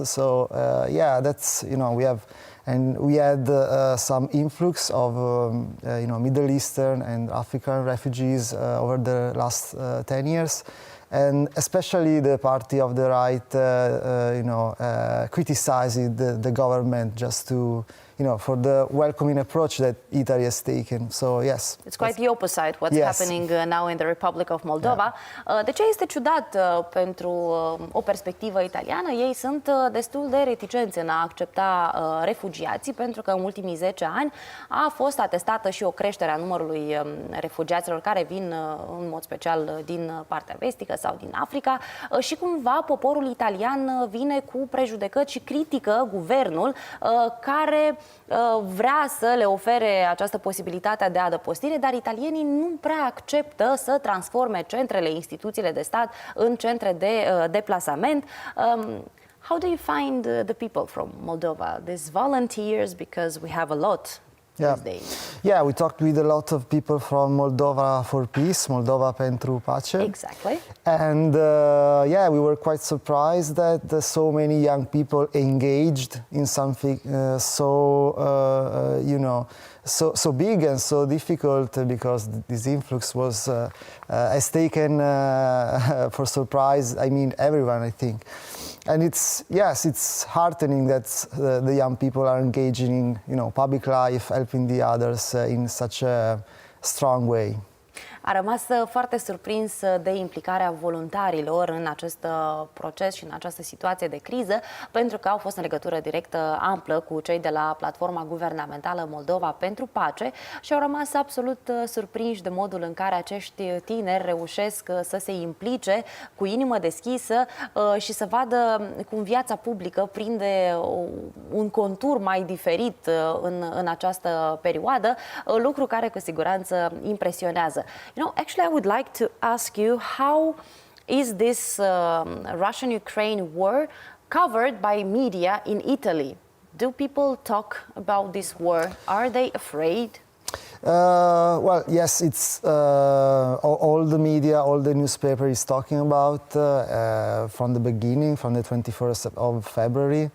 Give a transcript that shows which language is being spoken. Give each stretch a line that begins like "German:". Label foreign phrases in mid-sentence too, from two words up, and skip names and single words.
English: So that's, we had some influx of Middle Eastern and African refugees over the last 10 years. And especially the party of the right, criticizing the government just to, for the welcoming approach that Italy has taken. So, yes. It's quite the opposite what's happening now in the Republic of Moldova. Yeah.
Romanian: De ce este ciudat pentru o perspectivă italiană? Ei sunt destul de reticenți în a accepta refugiații, pentru că în ultimii 10 ani a fost atestată și o creștere a numărului refugiaților care vin în mod special din partea vestică sau din Africa și cumva poporul italian vine cu prejudecăți și critică guvernul care vrea să le ofere această posibilitate de adăpostire, dar italienii nu prea acceptă să transforme centrele, instituțiile de stat în centre de deplasament.
English: How do you find the people from Moldova, these volunteers, because we have a lot these days? Yeah, we talked with a lot of people from Moldova for Peace,
Romanian: Moldova pentru pace.
English: Exactly. And we were quite surprised that so many young people engaged in something so big and so difficult, because this influx has taken for surprise, everyone, I think. And it's heartening that the young people are engaging in, public life, helping the others in such a strong way.
Romanian: A rămas foarte surprins de implicarea voluntarilor în acest proces și în această situație de criză, pentru că au fost în legătură directă amplă cu cei de la platforma guvernamentală Moldova pentru pace și au rămas absolut surprinși de modul în care acești tineri reușesc să se implice cu inimă deschisă și să vadă cum viața publică prinde un contur mai diferit în această perioadă, lucru care cu siguranță impresionează.
English: Actually, I would like to ask you, how is this Russian-Ukraine war covered by media in Italy? Do people talk about this war? Are they afraid? Well, yes, it's all the media, all the newspaper is talking about from the beginning, from the 21st of February.